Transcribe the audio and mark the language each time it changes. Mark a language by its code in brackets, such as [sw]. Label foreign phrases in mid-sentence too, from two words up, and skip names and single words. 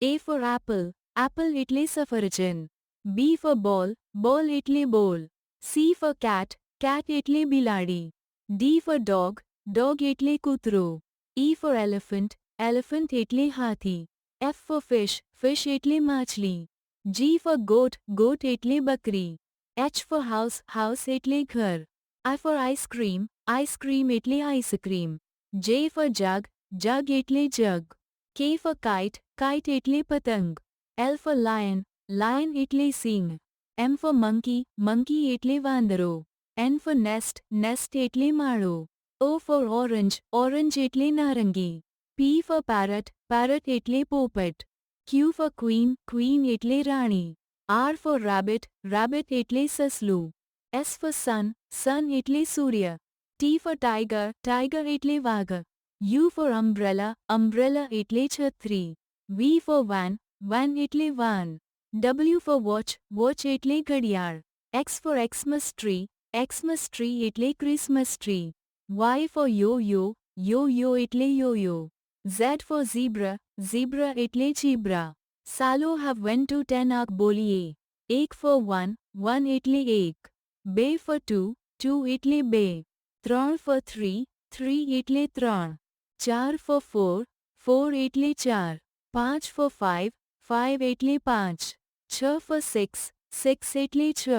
[en] A for apple, apple [gu] એટલે સફરજન. [en] B for ball, ball એટલે બોલ. C for cat, cat [gu] એટલે બિલાડી. [en] D for dog, dog [gu] એટલે કૂતરો. [en] E for elephant, elephant [gu] એટલે હાથી. [en] F for fish, fish [gu] એટલે માછલી. [en] G for goat, goat [gu] એટલે બકરી. [en] H for house, house [gu] એટલે ઘર. [en] I for ice cream, ice cream એટલે આઈસ્ક્રીમ. J for jug, jug એટલે જગ. K for kite, kite [gu] એટલે પતંગ. [en] L for lion, lion [gu] એટલે સિંહ. [en] M for monkey, monkey [gu] એટલે વાંદરો. [en] N for nest, nest [gu] એટલે માળો. [en] O for orange, orange [gu] એટલે નારંગી. [en] P for parrot, parrot [gu] એટલે પોપટ. [en] Q for queen, queen [gu] એટલે રાણી. [en] R for rabbit, rabbit [gu] એટલે સસલું. [en] S for sun, sun [gu] એટલે સૂર્ય. [en] T for tiger, tiger [gu] એટલે વાઘ. [en] U for umbrella, umbrella [gu] એટલે છત્રી. [en] V for van, van એટલે વાન. W for watch, watch [gu] એટલે ઘડિયાળ. [en] X for Xmas tree, Xmas tree એટલે ક્રિસમસ ટ્રી. Y for yo-yo, yo-yo એટલે yo-yo. Z for zebra, zebra એટલે ઝીબ્રા. [gu] ચાલો હવે 1 to 10 આંક બોલીએ. 1 for 1, 1 એટલે 1. 2 for 2, 2 એટલે 2. 3 for 3, 3 એટલે 3. 4 for 4, 4 એટલે 4. 5 for 5, 5 એટલે 5. 6 for 6, 6 એટલે 6.